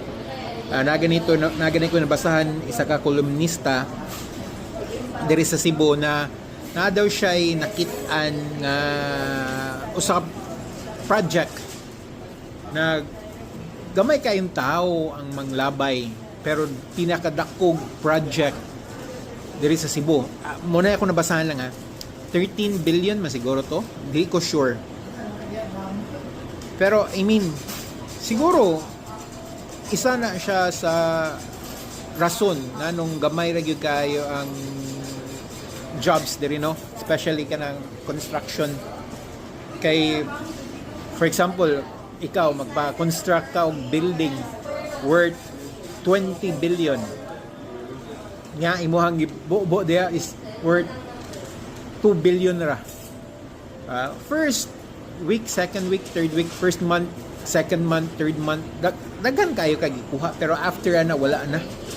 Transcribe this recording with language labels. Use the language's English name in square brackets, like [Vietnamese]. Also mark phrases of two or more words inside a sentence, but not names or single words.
[Cebuano] Naganito ko nabasahan isa ka kolumnista diri sa Cebu na daw siya ay nakit-an nga usa project na gamay kayong tao ang manglabay pero pinakadakog project diri sa Cebu. Muna ako nabasahan lang 13 billion masiguro to. [Filipino] Hindi ko sure. [English] Pero I mean, [Cebuano] siguro isa na siya sa rason na nung gamay ra gyud kayo ang jobs diri no, especially kanang construction. Kay [English] for example, [Cebuano] ikaw magpa-construct ka og building worth 20 billion. Nga imuhang gibuo dia is worth 2 billion ra. [English] First week, second week, third week, first month, second month, third month, [Cebuano] daghan kayo kagikuha pero after na wala na.